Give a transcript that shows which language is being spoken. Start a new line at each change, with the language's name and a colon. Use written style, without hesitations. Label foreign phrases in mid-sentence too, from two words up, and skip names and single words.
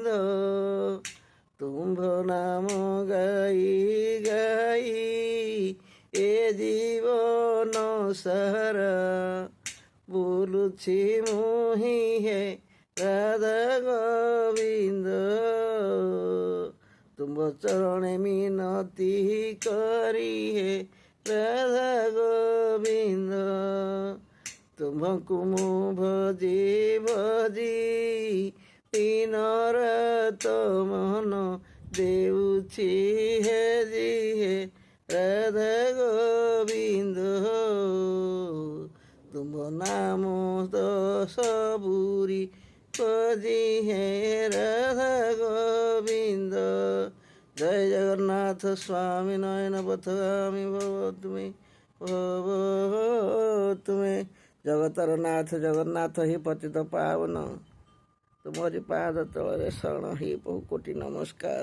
Odia: ତୁମ୍ଭ ନାମ ଗାଇ ଗାଇ ଏ ଜୀବନ ସାରା, ବୋଲୁଛି ମୁହି ହେ ରାଧା ଗୋବିନ୍ଦ। ତୁମ୍ଭ ଚରଣେ ମିନତି କରି ହେ ରାଧା ଗୋବିନ୍ଦ। तुम्भଙ୍କୁ ମୁଁ ଭଜି ଭଜି ଦିନ ରାତ ମନ ଦେଉଛି ହେଜି ହେ ରାଧା ଗୋବିନ୍ଦ। ତୁମ୍ଭ ନାମ ଦଶ ବୁରି ଭଜି ହେ ରାଧା ଗୋବିନ୍ଦ।
Sanskrit: जय जगन्नाथ स्वामी नयन पथगामी भव तुमे भव तुमे।
Odia: ଜଗତର ନାଥ ଜଗନ୍ନାଥ ହି ପତିତ ପାବନ, ତୁମରି ପାଦ ତଳେ ଶରଣ ହି ବହୁ କୋଟି ନମସ୍କାର।